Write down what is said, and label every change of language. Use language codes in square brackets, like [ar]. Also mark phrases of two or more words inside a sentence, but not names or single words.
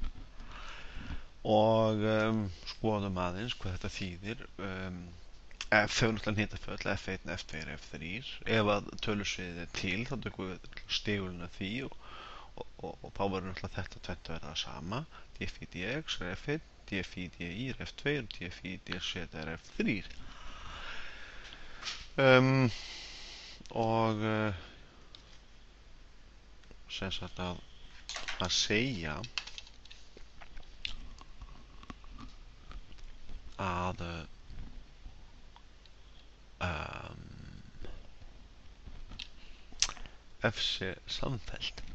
[is] Og skoðum aðeins hvað þetta þýðir. F hefur náttúrulega hnitaföll, F1, F2, F3. Ef að tölusviðið er til, þá tökum við stigulinn af því og þá verður náttúrulega þetta tvennt að vera það sama. df í dx er F1, df í di er F2 og df í dz er F3. Sem sagt að segja að F sé samfellt.